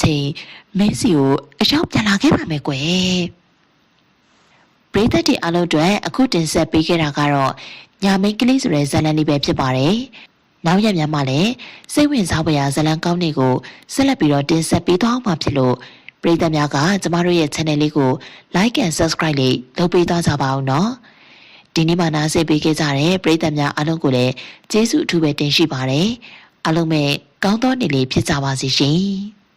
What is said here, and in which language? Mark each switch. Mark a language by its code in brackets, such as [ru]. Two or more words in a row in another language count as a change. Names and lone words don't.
[my] ချိန်မင်းစီကိုအရောက်ပြန်လာခဲ့ပါမယ်ကွယ်ပရိသတ်တွေအားလုံးအတွက်အခုတင်ဆက်ပေးခဲ့တာကတော့ညာမိတ်ကလေးဆိုတဲ့ဇာတ်လမ်းလေးပဲဖြစ်ပါတယ်နောက်ရက်များမှလည်းစိတ်ဝင်စားဖွယ်ရာဇာတ်လမ်းကောင်းတွေကိုဆက်လက်ပြီးတော့တင်ဆက်ပေးသွားမှာဖြစ်လို့ပရိသတ်များကကျမတို့ရဲ့ channel လေးကို [en] like and subscribe [my] လေးလုပ်ပေးသွားကြပါအောင်နော်ဒီနေ့မှနားဆင်ပေးခဲ့ကြတဲ့ပရိသတ်များအားလုံးကိုလည်းကျေးဇူးအထူးပဲတင်ရှိပါတယ်အားလုံးပဲကောင်းသောနေ့လေးဖြစ်ကြပါစေရှင်